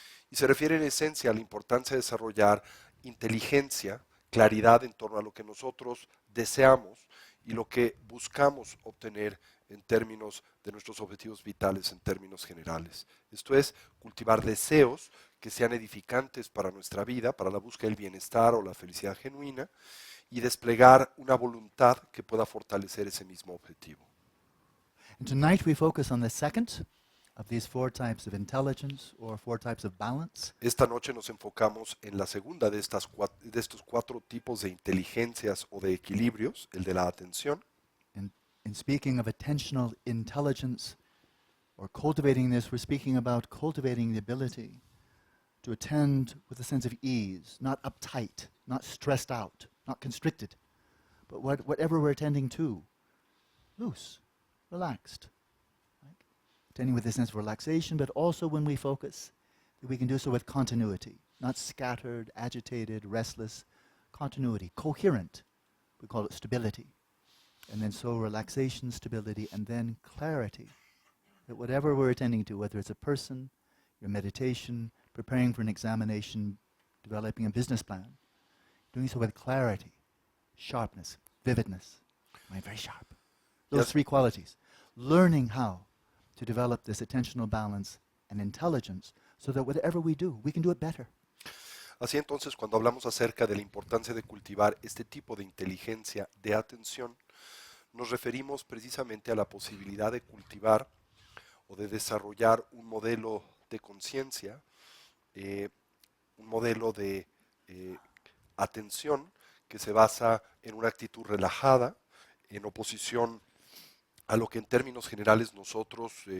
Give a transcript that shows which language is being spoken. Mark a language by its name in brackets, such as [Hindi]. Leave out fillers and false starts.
[Spanish] Y se refiere en esencia a la importancia de desarrollar inteligencia, claridad en torno a lo que nosotros deseamos y lo que buscamos obtener en términos de nuestros objetivos vitales, en términos generales. Esto es, cultivar deseos que sean edificantes para nuestra vida, para la búsqueda del bienestar o la felicidad genuina, y desplegar una voluntad que pueda fortalecer ese mismo objetivo. [English] And tonight we focus on the second of these four types of intelligence or four types of balance. [Spanish] Esta noche nos enfocamos en la segunda de estos cuatro tipos de inteligencias o de equilibrios, el de la atención. [English] In speaking of attentional intelligence or cultivating this, we're speaking about cultivating the ability to attend with a sense of ease, not uptight, not stressed out, not constricted, but whatever we're attending to, loose, relaxed. Right? Attending with a sense of relaxation, but also when we focus, that we can do so with continuity, not scattered, agitated, restless, continuity, coherent. We call it stability. And then so relaxation, stability, and then clarity. That whatever we're attending to, whether it's a person, your meditation, preparing for an examination, developing a business plan, doing so with clarity, sharpness, vividness. Mind very sharp. Those Yes. three qualities. Learning how to develop this attentional balance and intelligence so that whatever we do, we can do it better. [Spanish] Así entonces, cuando hablamos acerca de la importancia de cultivar este tipo de inteligencia de atención, nos referimos precisamente a la posibilidad de cultivar o de desarrollar un modelo de conciencia, un modelo de atención que se basa en una actitud relajada, en oposición a lo que en términos generales nosotros